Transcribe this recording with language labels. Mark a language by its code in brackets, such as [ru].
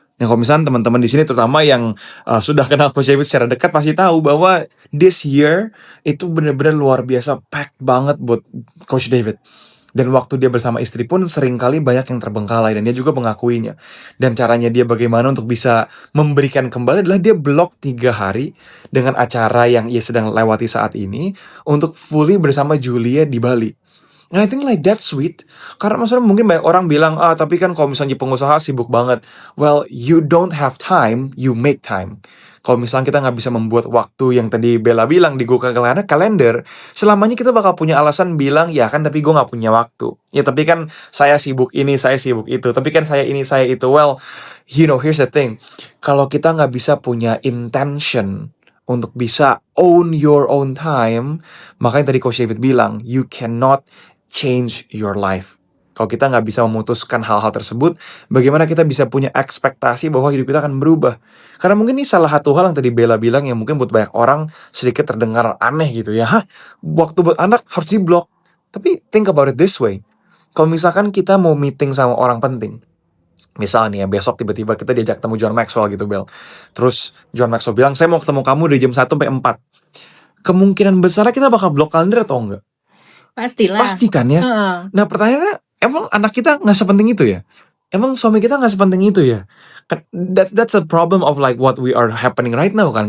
[id] Yang kalau misalnya teman-teman di sini terutama yang sudah kenal Coach David secara dekat pasti tahu bahwa [en] this year [id] itu benar-benar luar biasa, [en] packed [id] banget buat Coach David. Dan waktu dia bersama istri pun seringkali banyak yang terbengkalai, dan dia juga mengakuinya. Dan caranya dia bagaimana untuk bisa memberikan kembali adalah dia blok 3 hari dengan acara yang ia sedang lewati saat ini untuk [en] fully [id] bersama Julia di Bali. [en] And I think like that's sweet. [id] Karena maksudnya mungkin banyak orang bilang, tapi kan kalau misalnya pengusaha sibuk banget. [en] Well, you don't have time, you make time. [id] Kalau misalnya kita nggak bisa membuat waktu yang tadi Bella bilang di Google Calendar, selamanya kita bakal punya alasan bilang, ya kan tapi gue nggak punya waktu. Ya tapi kan saya sibuk ini, saya sibuk itu. Tapi kan saya ini, saya itu. [en] Well, you know, here's the thing. [id] Kalau kita nggak bisa punya intention untuk bisa [en] own your own time, [id] makanya tadi Coach David bilang, [en] you cannot change your life. [id] Kalau kita nggak bisa memutuskan hal-hal tersebut, bagaimana kita bisa punya ekspektasi bahwa hidup kita akan berubah? Karena mungkin ini salah satu hal yang tadi Bella bilang yang mungkin buat banyak orang sedikit terdengar aneh gitu ya. Waktu buat anak harus diblok. [en] Tapi think about it this way. [id] Kalau misalkan kita mau meeting sama orang penting, misalnya besok tiba-tiba kita diajak ketemu John Maxwell gitu Bel. Terus John Maxwell bilang, saya mau ketemu kamu dari jam 1 sampai 4. Kemungkinan besar kita bakal blok kalender atau enggak? Pastilah. Pasti kan ya. Nah pertanyaannya, emang anak kita nggak sepenting itu ya? emang suami kita nggak sepenting itu ya? [en] That's a problem of like what we are happening right now kan.